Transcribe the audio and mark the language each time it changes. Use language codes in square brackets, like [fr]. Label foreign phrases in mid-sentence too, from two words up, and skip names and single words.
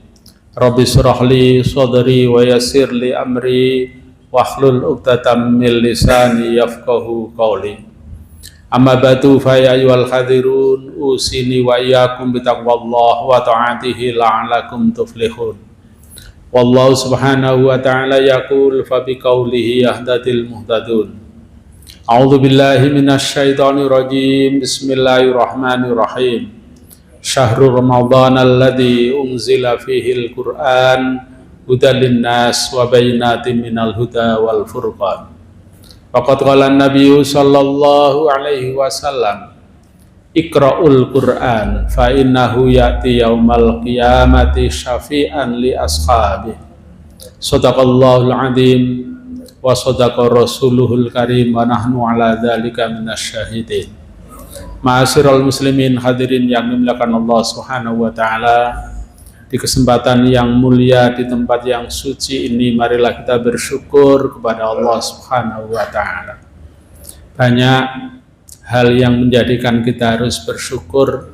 [ar] رب اشرح لي صدري ويسر لي أمري واحلل عقدة من لساني يفقهوا قولي. أما بعد فيا أيها الحاضرون أوصيني وإياكم بتقوى الله وطاعته لعلكم تفلحون. والله سبحانه وتعالى يقول فبقوله يهتدي المهتدون. أعوذ بالله من الشيطان الرجيم. بسم الله الرحمن الرحيم. شهر رمضان الذي أنزل فيه القرآن هدى للناس وبينات من الهدى والفرقان. فقد قال النبي صلى الله عليه وسلم اقرءوا القرآن فإنه يأتي يوم القيامة شفيعا لأصحاب. صدق الله العظيم وصدق رسوله الكريم ونحن على ذلك من الشاهدين. معاشر المسلمين الحاضرين [id] yang dimuliakan Allah [ar] سبحانه وتعالى, [id] di kesempatan yang mulia di tempat yang suci ini marilah kita bersyukur kepada Allah [ar] سبحانه وتعالى. [id] Banyak hal yang menjadikan kita harus bersyukur.